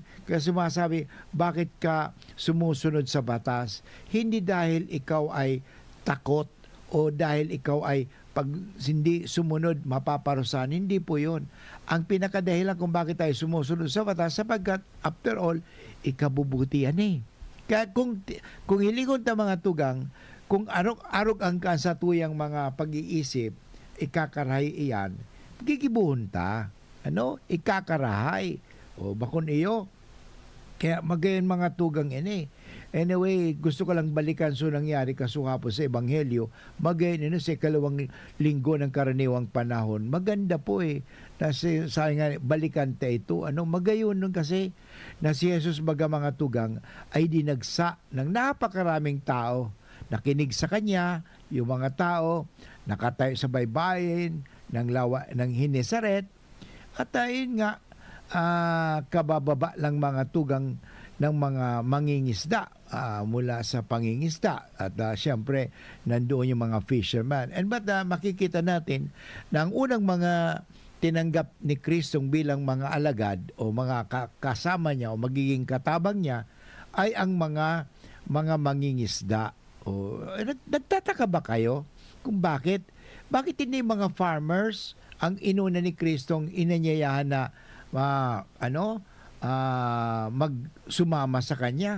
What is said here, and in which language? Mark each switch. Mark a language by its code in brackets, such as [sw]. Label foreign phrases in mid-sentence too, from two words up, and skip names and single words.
[tl] Kaya sumasabi, bakit ka sumusunod sa batas? Hindi dahil ikaw ay takot o dahil ikaw ay pag hindi sumunod, mapaparusahan. Hindi po yun. Ang pinakadahilan kung bakit tayo sumusunod sa batas, sapagkat, [en] after all, [tl] ikabubuti yan eh. [bik] Kaya kung hilingon ta mga tugang, kung arog ang kasatuyang mga pag-iisip, ikakarahay iyan, gigibuhon ta. Ikakarahay. O bakon iyo. Kaya magayon mga tugang ini. Anyway, [tl] gusto ko lang balikan so nangyari kasuhapon sa Ebanghelyo. Magayon sa ikalawang linggo ng karaniwang panahon. Maganda po na balikan ta ito. Magayon nun kasi na si Jesus baga mga tugang ay dinagsa ng napakaraming tao. Nakinig sa kanya, yung mga tao, nakatayo sa baybayin ng Hinesaret. At ayun nga, kabababa lang mga tugang ng mga mangingisda mula sa pangingisda at syempre nandoon yung mga fisherman. [en] And but [tl] makikita natin na ang unang mga tinanggap ni Kristong bilang mga alagad o mga kasama niya o magiging katabang niya ay ang mga mangingisda. Nagtataka ba kayo kung bakit hindi mga farmers ang inuna ni Kristong inanyayahan na magsumama sa kanya?